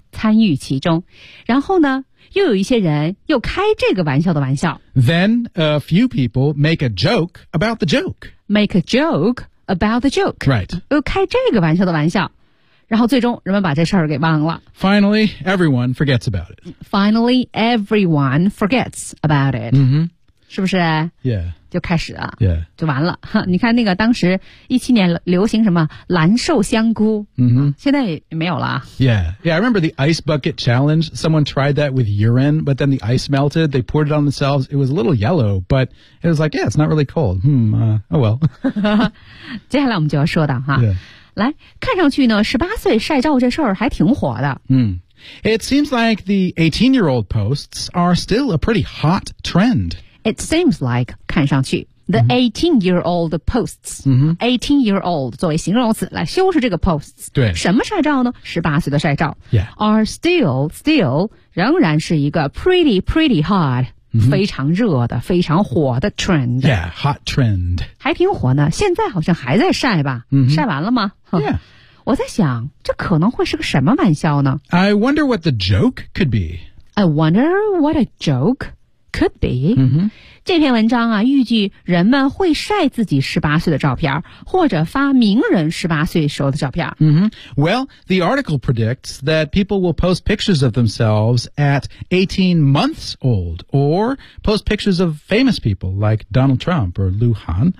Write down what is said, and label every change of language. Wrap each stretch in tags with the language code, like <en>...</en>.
<zh>参与其中然后呢又有一些人又开这个玩笑的玩笑</zh> <en>then a few people make a joke about the joke make a joke about the joke right</en> <zh>又开这个玩笑的玩笑然后最终人们把这事儿给忘了</zh> <en>finally everyone forgets about it finally everyone forgets about it、 mm-hmm.</en> <zh>是不是</zh> <en>yeah</en> <zh>就开始了、</zh> <en>yeah.</en> <zh>就完了你看那个当时17年流行什么蓝瘦香菇、 mm-hmm. 现在也没有了</zh> <en>yeah. yeah I remember the ice bucket challenge someone tried that with urine but then the ice melted they poured it on themselves it was a little yellow but it was like yeah it's not really cold oh well</en> <zh>接下来我们就要说的哈、</zh> <en>yeah.</en> <zh>来看上去呢18岁晒照这事儿还挺火的、</zh> <en>mm. It seems like the 18 year old posts are still a pretty hot trend It seems like,</en> <zh>看上去</zh> <en>the 18-year-old posts,、 mm-hmm. 18-year-old</en> <zh>作为形容词来修饰这个</zh> <en>posts,</en> <zh>对什么晒照呢 ?18 岁的晒照、</zh> <en>yeah. are still,</en> <zh>仍然是一个</zh> <en>pretty hot,、 mm-hmm.</en> <zh>非常热的非常火的</zh> <en>trend. Yeah, hot trend.</en> <zh>还挺火呢现在好像还在晒吧、 mm-hmm. 晒完了吗</zh> <en>Yeah.</en> <zh>我在想这可能会是个什么玩笑呢</zh> <en>?I wonder what the joke could be. I wonder what a joke. Could be.、 Mm-hmm.</en> <zh>这篇文章啊，预计人们会晒自己18岁的照片，或者发名人18岁时候的照片。 Mm-hmm.</zh> <en>Well, the article predicts that people will post pictures of themselves at 18 months old, or post pictures of famous people like Donald Trump or Liu Han.</en>